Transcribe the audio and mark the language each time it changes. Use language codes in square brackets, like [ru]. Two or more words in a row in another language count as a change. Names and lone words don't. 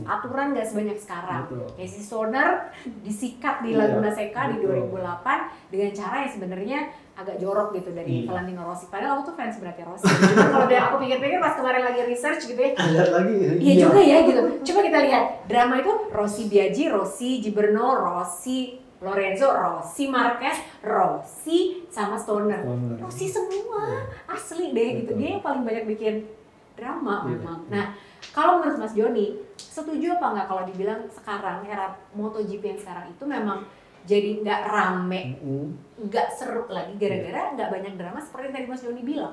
[id] Aturan nggak sebanyak sekarang. Casey Stoner disikat di Laguna Seca di 2008 dengan cara yang sebenarnya agak jorok gitu dari Valentino Rossi. Padahal aku tuh fans beratnya Rossi. Cuma kalau aku pikir-pikir pas kemarin lagi research gitu ya. Iya juga ya gitu. Coba kita lihat drama itu Rossi Biaggi, Rossi Gibberno, Rossi Lorenzo, Rossi Marquez, Rossi sama Stoner. Rossi semua asli deh gitu. Dia yang paling banyak bikin drama memang. Nah, kalau menurut Mas Joni, setuju apa nggak kalau dibilang sekarang era MotoGP yang sekarang itu memang jadi nggak rame, nggak seru lagi gara-gara nggak banyak drama seperti yang tadi Mas Joni bilang?